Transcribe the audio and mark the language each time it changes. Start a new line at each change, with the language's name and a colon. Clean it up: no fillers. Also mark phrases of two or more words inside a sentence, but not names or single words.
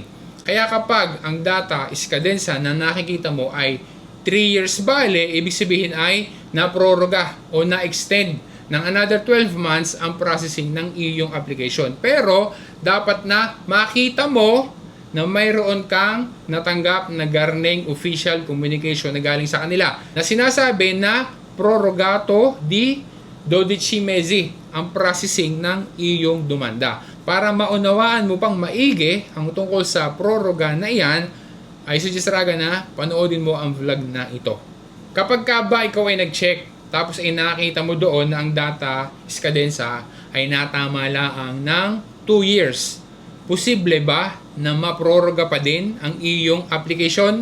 Filipino: Kaya kapag ang
Italian: data scadenza
Filipino: na nakikita mo ay 3 years bale, ibig sabihin ay na-proroga o na-extend ng
English: another 12 months
Filipino: ang processing ng iyong application. Pero dapat na makita mo na mayroon kang natanggap na garneng
English: official communication
Filipino: na galing sa kanila na sinasabi na
Italian: prorogato di 12 mesi
Filipino: ang processing ng iyong dumanda. Para maunawaan mo pang maigi ang tungkol sa proroga na iyan, ay suggest raga na panoodin mo ang vlog na ito. Kapag ka ba ikaw ay nag-check tapos ay nakita mo doon na ang
Italian: data scadenza
Filipino: ay natama lang ng 2 years, posible ba na maproroga pa din ang iyong application?